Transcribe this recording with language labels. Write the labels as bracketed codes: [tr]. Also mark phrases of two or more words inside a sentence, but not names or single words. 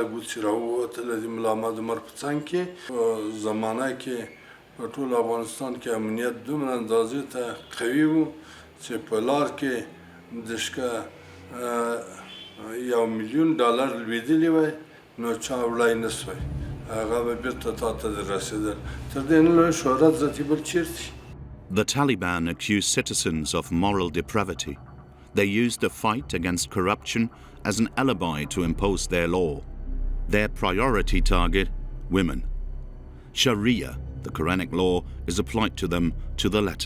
[ps] و چې راووتل د ملا محمد عمر په څنګ کې زمانه کې په ټول افغانستان کې امنیت دومره اندازې ته قوي و چې په لار کې دشکه $1,000,000 لوېدلي وای نو چا وړای نه سوی هغه به بیرته تا ته رسېدل تر دې نه لوی شهرت ذاتي بل چیرته. [en] The Taliban accused citizens of moral depravity. They used the fight against corruption as an alibi to impose their law. Their priority target, women. Sharia, The Quranic law is applied to them to the letter.